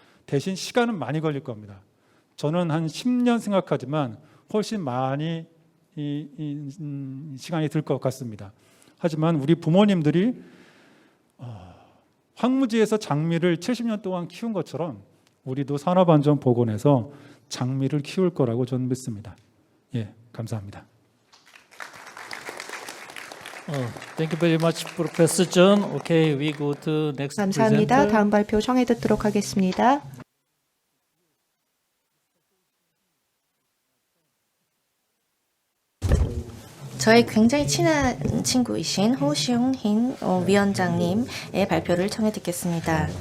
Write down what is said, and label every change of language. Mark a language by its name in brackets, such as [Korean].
[Korean] 대신 시간은 많이 걸릴 겁니다. 저는 한 10년 생각하지만 훨씬 많이 시간이 들 것 같습니다. 하지만 우리 부모님들이 황무지에서 장미를 70년 동안 키운 것처럼 우리도 산업안전보건에서 장미를 키울 거라고 저는 믿습니다. 예, 감사합니다. [English] Thank you very much, Professor John. Okay, we go to next [Korean] 감사합니다. [English] presenter. [Korean] 다음 발표 청해 듣도록 하겠습니다. 저의 굉장히 친한 친구이신 호시웅힌 위원장님의 발표를 청해 듣겠습니다.